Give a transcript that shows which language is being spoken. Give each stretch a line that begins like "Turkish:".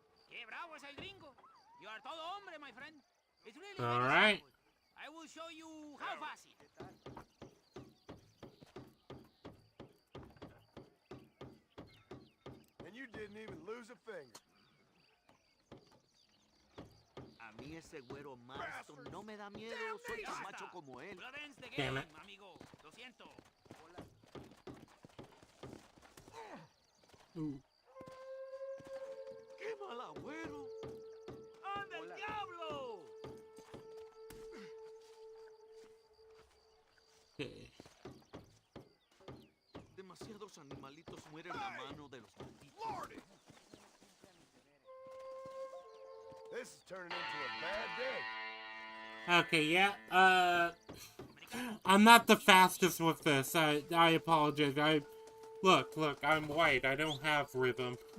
Spanish: ¡Qué bravo es el gringo!
English: You are
Spanish: todo hombre,
English: my friend. It's really All very right. simple. I will show you how fácil. you didn't even lose a finger.
Spanish: A mí ese güero Marston no me da miedo. Soy tan macho como él.
English: Damn it.
Spanish: amigo. Lo siento. Ooh. ¡Qué mal agüero! ¡Anda el diablo!
English: Okay.
Spanish: Demasiados animalitos mueren a mano de los malditos.
English: Lordy! This is turning into a bad day. Okay, yeah, I'm not the fastest with this. I apologize. Look, I'm white. I don't have rhythm.